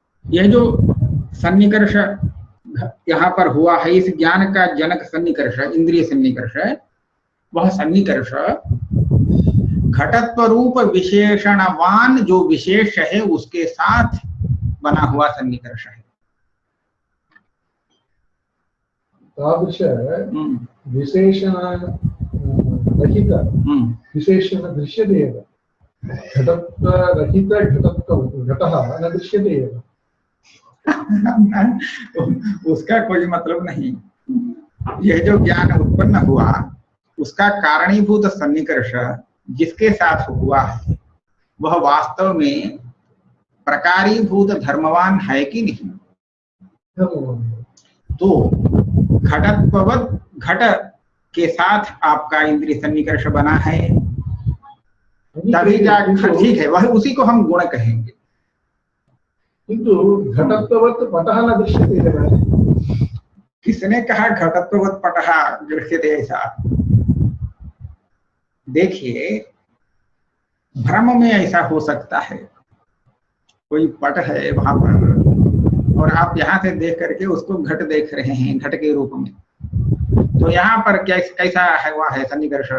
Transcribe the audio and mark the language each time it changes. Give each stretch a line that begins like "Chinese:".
Hindi: यह जो सन्निकर्ष यहाँ पर हुआ है, इस ज्ञान का जनक सन्निकर्ष, इंद्रिय सन्निकर्ष, वह सन्निकर्ष घटत्व रूप विशेषणवान जो विशेष है उसके साथ बना हुआ सन्निकर्ष है।
Sanskrit: तादृश विशेषण रहित विशेषण दृश्यते एव। घटत्व रहित घटः न दृश्यते एव।
Hindi: उसका कोई मतलब नहीं। यह जो ज्ञान उत्पन्न हुआ उसका कारणीभूत सन्निकर्ष जिसके साथ हुआ है वह वास्तव में प्रकारीभूत धर्मवान है कि नहीं? तो घटत्ववत घट के साथ आपका इंद्रिय सन्निकर्ष बना है, तभी जाकर ठीक है, वह उसी को हम गुण कहेंगे।
Sanskrit: किंतु घटत्ववत पटः न दृश्यते।
Hindi: किसने कहा
Sanskrit: घटत्ववत पटः दृश्यते?
Hindi: ऐसा देखिए, भ्रम में ऐसा हो सकता है, कोई पट है वहां पर और आप यहाँ से देख करके उसको घट देख रहे हैं घट के रूप में, तो यहाँ पर कैसा है वह है सन्निकर्ष?